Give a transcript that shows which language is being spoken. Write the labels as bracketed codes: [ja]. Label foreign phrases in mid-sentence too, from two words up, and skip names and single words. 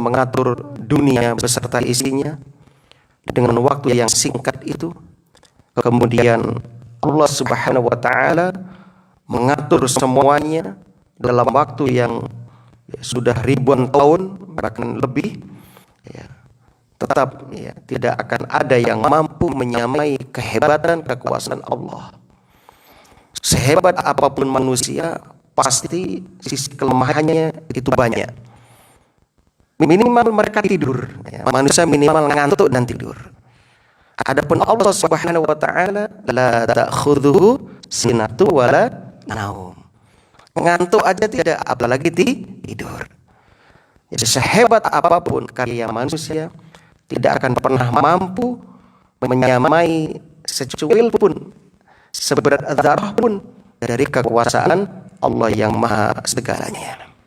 [id] mengatur dunia beserta isinya dengan waktu yang singkat itu, kemudian Allah [ar] سبحانه وتعالى [id] mengatur semuanya dalam waktu yang sudah ribuan tahun bahkan lebih, tetap tidak akan ada yang mampu menyamai kehebatan kekuasaan Allah. Sehebat apapun manusia, pasti sisi kelemahannya itu banyak. Minimal mereka tidur, manusia minimal ngantuk dan tidur. [ar] Adapun الله سبحانه وتعالى، لا تأخذه سنة ولا نوم. [id] Ngantuk aja tidak, apalagi tidur. Jadi sehebat apapun karya manusia, tidak akan pernah mampu menyamai secuil pun seberat dzarrah pun dari kekuasaan Allah yang maha segalanya.